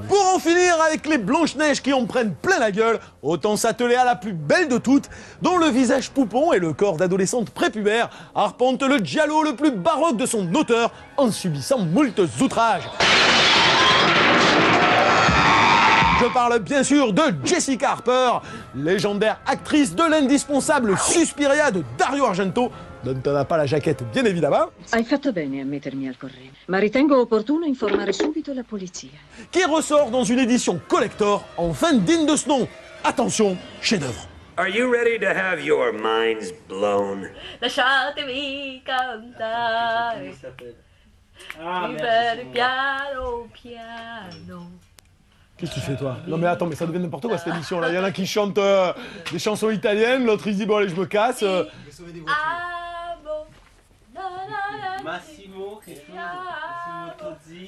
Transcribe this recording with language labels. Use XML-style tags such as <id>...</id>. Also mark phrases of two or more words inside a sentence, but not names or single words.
<fr>Pour en finir avec les Blanche-Neige qui en prennent plein la gueule, autant s'atteler à la plus belle de toutes, dont le visage poupon et le corps d'adolescente prépubère arpentent le Giallo le plus baroque de son auteur en subissant moult outrages. Je parle bien sûr de Jessica Harper, légendaire actrice de l'indispensable Suspiria de Dario Argento, dont on n'a pas la jaquette bien évidemment.</fr> <it>Hai fatto bene a mettermi al corrente, ma ritengo opportuno informare subito la polizia.</it> <fr>Qui ressort dans une édition collector, enfin digne de ce nom. Attention, chef-d'œuvre.</fr> <en>Are you ready to have your minds blown?</en> <it>Lasciatemi cantare.</it> <fr>il s'appelle?</fr> <it>Vive piano, piano.</it> <fr>Qu'est-ce que tu fais toi? Non mais attends, mais ça devient n'importe quoi cette émission là. Il y en a qui chantent des chansons italiennes, l'autre il se dit bon allez je me casse. Ah bon. Massimo, quelque chose, Massimo Tozzi.</fr>